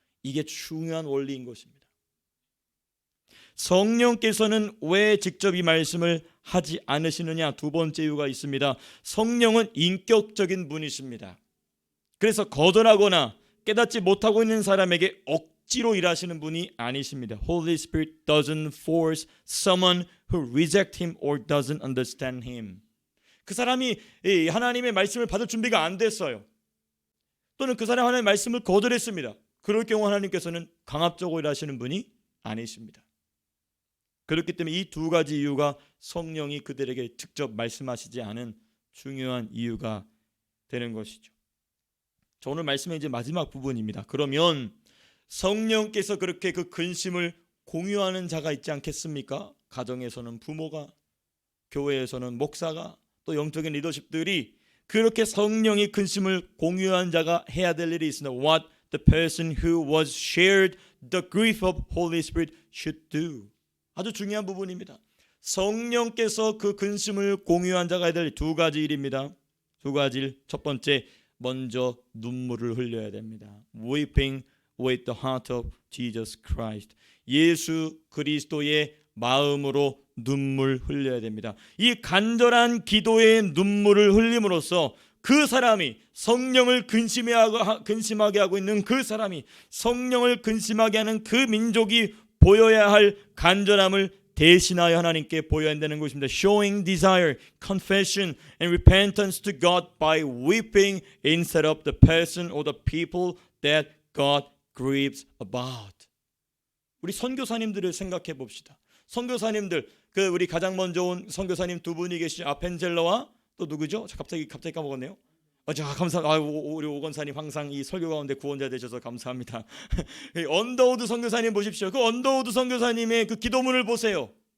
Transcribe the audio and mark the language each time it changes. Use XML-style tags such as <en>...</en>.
<ko>이게 중요한 원리인 것입니다. 성령께서는 왜 직접 이 말씀을 하지 않으시느냐? 2번째 이유가 있습니다. 성령은 인격적인 분이십니다. 그래서 거절하거나 깨닫지 못하고 있는 사람에게 억지로 일하시는 분이 아니십니다.</ko> <en>Holy Spirit doesn't force someone who rejects him or doesn't understand him.</en> <ko>그 사람이 하나님의 말씀을 받을 준비가 안 됐어요. 또는 그 사람이 하나님의 말씀을 거절했습니다. 그럴 경우 하나님께서는 강압적으로 일하시는 분이 아니십니다. 그렇기 때문에 이 2가지 이유가 성령이 그들에게 직접 말씀하시지 않은 중요한 이유가 되는 것이죠. 저 오늘 말씀의 이제 마지막 부분입니다. 그러면 성령께서 그렇게 그 근심을 공유하는 자가 있지 않겠습니까? 가정에서는 부모가, 교회에서는 목사가, 또 영적인 리더십들이 그렇게 성령이 근심을 공유한 자가 해야 될 일이 있습니다.</ko> <en>What the person who was shared the grief of Holy Spirit should do.</en> <ko>아주 중요한 부분입니다. 성령께서 그 근심을 공유한 자가 해야 될 2가지 일입니다. 2가지 일. 첫 번째, 먼저 눈물을 흘려야 됩니다.</ko> <en>Weeping with the heart of Jesus Christ.</en> <ko>예수 그리스도의 마음으로 눈물 흘려야 됩니다. 이 간절한 기도의 눈물을 흘림으로써 그 사람이 성령을 근심하게 하고 있는 그 사람이 성령을 근심하게 하는 그 민족이 보여야 할 간절함을 대신하여 하나님께 보여야 한다는 것입니다.</ko> <en>Showing desire, confession and repentance to God by weeping instead of the person or the people that God grieves about.</en> <ko>우리 선교사님들을 생각해 봅시다. 선교사님들, 우리 가장 먼저 온 선교사님 두 분이 계시죠. 아펜젤러와 또 누구죠? 갑자기 까먹었네요. 우리 오건사님 항상 이 설교 가운데 구원자 되셔서 감사합니다. 언더우드 선교사님 보십시오. 그 언더우드 선교사님의 그 기도문을 보세요.</ko>